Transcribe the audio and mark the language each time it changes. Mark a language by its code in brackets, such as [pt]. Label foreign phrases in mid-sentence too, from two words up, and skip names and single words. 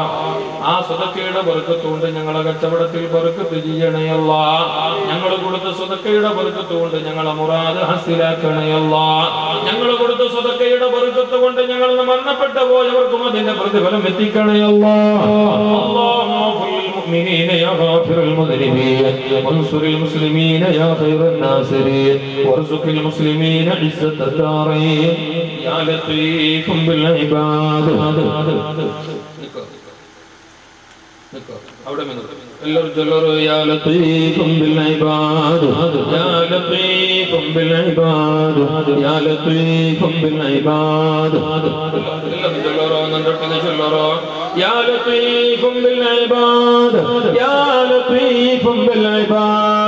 [ml] ആ സ്വതക്കയുടെ ബർക്കത്തുകൊണ്ട് ഞങ്ങളെ കച്ചവടത്തിൽ ബർക്കത്ത് ചെയ്യണേ അല്ലാഹ്. ഞങ്ങൾ കൊടുത്ത സ്വതക്കയുടെ ബർക്കത്തുകൊണ്ട് ഞങ്ങളെ മുറാദ് ഹസിലാക്കണേ അല്ലാഹ്. ഞങ്ങൾ കൊടുത്ത സ്വതക്കയുടെ ബർക്കത്ത് കൊണ്ട് ഞങ്ങൾ മരണപ്പെട്ടു പോയവർക്കും അതിന്റെ പ്രതിഫലം എത്തിക്കണേ അല്ലാഹ്. [ar] المؤمنين يا غافر المذنبين وانصر المسلمين يا خير الناصرين وارزق المسلمين عزة الدارين يا لطيف بالعباد. يا لطيف بالعباد يا لطيف بالعباد يا لطيف بالعباد يا لطيف بالعباد يا لطيف بالعباد